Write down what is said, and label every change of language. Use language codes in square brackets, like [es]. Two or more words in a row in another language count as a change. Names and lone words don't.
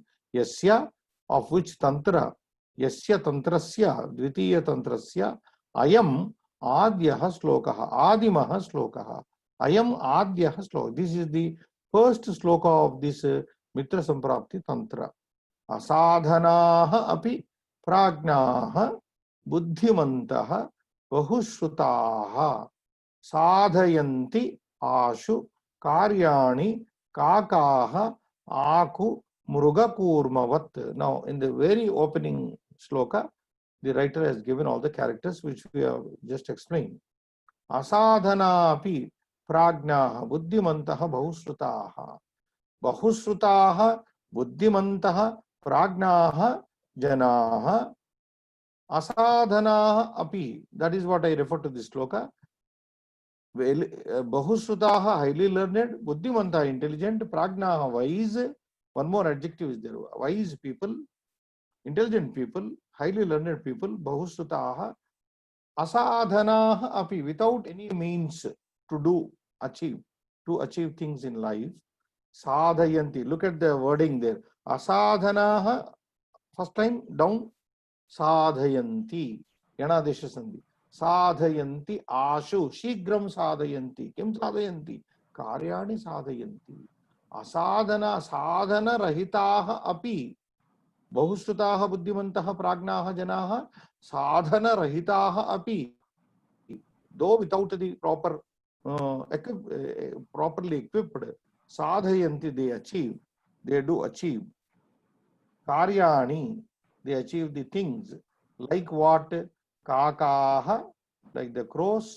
[sa] Yasya, [en] of which [sa] तन्त्र, यस्य तन्त्रस्य, द्वितीय तन्त्रस्य, अयम् आद्यः श्लोकः, आदिमः श्लोकः. अयम् आद्यः श्लोकः. [en] This is the first sloka of this Mitra Samprapti Tantra. [sa] असाधनाः अपि प्राज्ञाः बुद्धिमन्तः बहुश्रुताः साधयन्ति आशु कार्याणि काकः आखु मृगकूर्मवत्. [en] Now, in the very opening sloka, the writer has given all the characters which we have just explained. [sa] असाधनाः अपि प्राज्ञाः बुद्धिमन्तः बहुश्रुताः. बहुश्रुताः बुद्धिमन्तः प्राज्ञाः जनाः असाधनाः अपि. [en] That is what I refer to this sloka. Bahushrutaha, highly learned, buddhimanta, intelligent, prajnaha, wise. One more adjective is there. Wise people, intelligent people, highly learned people, [sa] बहुश्रुताः, असाधनाः अपि, [en] without any means to do, to achieve things in life. Sadhayanti, look at the wording there. Asadhanaha, first time down, [sa] साधयन्ति, यणादेश सन्धि. साधयन्ति आशु, शीघ्रं साधयन्ति. किं साधयन्ति? कार्याणि साधयन्ति. असाधनाः, साधन रहिताः अपि. बहुश्रुताः बुद्धिमन्तः प्राज्ञाः जनाः साधन रहिताः अपि. [en] Though without the proper, properly equipped, sadhayanti, they achieve, they do achieve. Karyani, they achieve the things. Like what? Kakaha, like the crows.